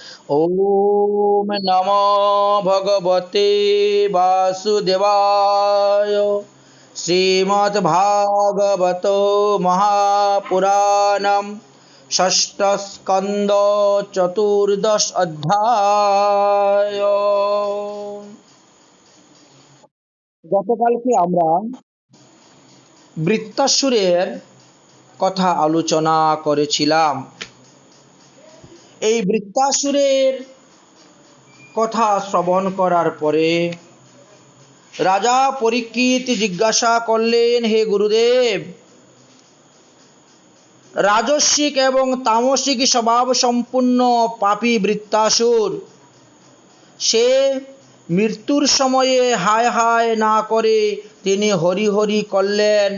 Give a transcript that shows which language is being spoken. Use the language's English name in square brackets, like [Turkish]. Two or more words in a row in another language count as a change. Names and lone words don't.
[Sanskrit] ओम नमो भगवते वासुदेवाय। श्रीमद्भागवतो महापुराणम षष्ठ स्कंद चतुर्दश अध्याय। [Bangla] গতকালকে আমরা বৃত্তাসুরের কথা আলোচনা করেছিলাম। এই বৃত্তাসুরের কথা শ্রবণ করার পরে রাজা পরীক্ষিত জিজ্ঞাসা করলেন, হে গুরুদেব, রাজস্বিক এবং তামসিক স্বভাব সম্পূর্ণ পাপী বৃত্তাসুর সে মৃত্যুর সময়ে হায় হায় না করে তিনি হরি হরি করলেন।